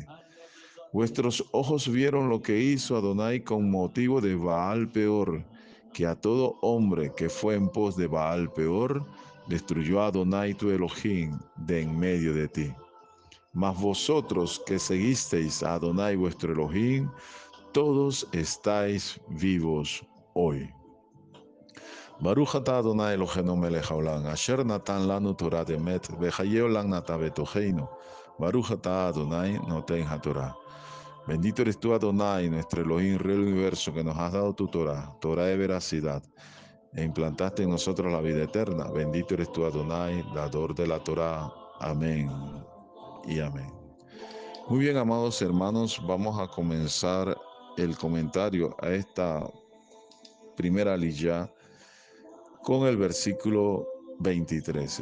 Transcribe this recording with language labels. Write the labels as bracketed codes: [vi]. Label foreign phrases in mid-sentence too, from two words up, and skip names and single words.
[es] Vuestros ojos vieron lo que hizo Adonai con motivo de Baal Peor, que a todo hombre que fue en pos de Baal Peor, destruyó a Adonai tu Elohim de en medio de ti. Mas vosotros que seguisteis a Adonai vuestro Elohim, todos estáis vivos hoy. [he] ברוך אתה אדני אלהינו מלך העולם אשר נתן לנו תורת אמת וחיי עולם נתן בתוכנו. ברוך אתה אדני נותן התורה. [es] Bendito eres tú, Adonai, nuestro Elohim, Rey del universo, que nos has dado tu Torah, Torah de veracidad, e implantaste en nosotros la vida eterna. Bendito eres tú, Adonai, dador de la Torah. Amén y amén. Muy bien, amados hermanos, vamos a comenzar el comentario a esta primera aliyah con el versículo 23.